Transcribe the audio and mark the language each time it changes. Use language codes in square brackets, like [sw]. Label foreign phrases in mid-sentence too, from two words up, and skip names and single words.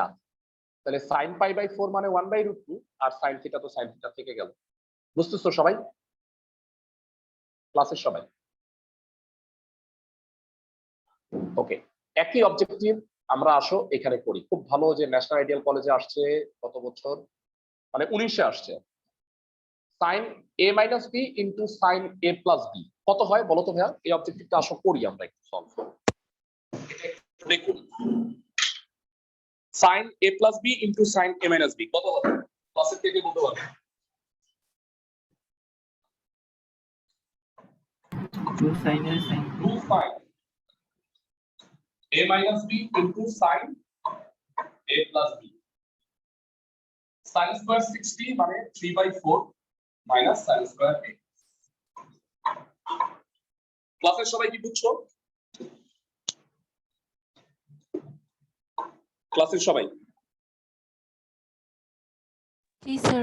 [bn] তাহলে sin π/4 মানে 1/√2, আর sin থিটা তো sin থিটা থেকে গেল। বুঝতেছো সবাই? ক্লাসের সবাই? ওকে, একই অবজেক্টিভ আমরা আসো এখানে করি। খুব ভালো যে ন্যাশনাল আইডিয়াল কলেজে আসছে কত বছর, মানে 19-এ আসছে। [en] sin a minus b into sin a plus b [bn] কত হয় বলো তো ভাইয়া? এই অবজেক্টিভটা আসো করি আমরা একটু সলভ। দেখুন, [en] sin a plus b into sin a minus b [bn] কত হবে? ক্লাসের থেকে বলতে পারবে? [en] 2 sin A sin 2 sin a minus b into sin a plus b, sin square 60 মানে 3/4 minus sin square a। [bn] ক্লাসের সবাই কি বুঝছো? ক্লাসের সবাই? জি স্যার।